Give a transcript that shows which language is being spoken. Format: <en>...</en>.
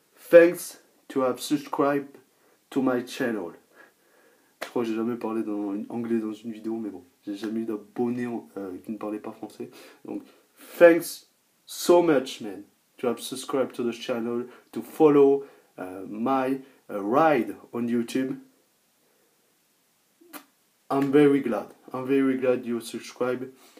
<en>Thanks to have subscribed to my channel.</en> <fr>Je crois que j'ai jamais parlé anglais dans une vidéo, mais bon, j'ai jamais eu d'abonnés qui ne parlaient pas français.</fr> <en>Donc, thanks so much, man, to have subscribed to the channel, to follow my ride on YouTube. I'm very glad. I'm very glad you subscribe.</en>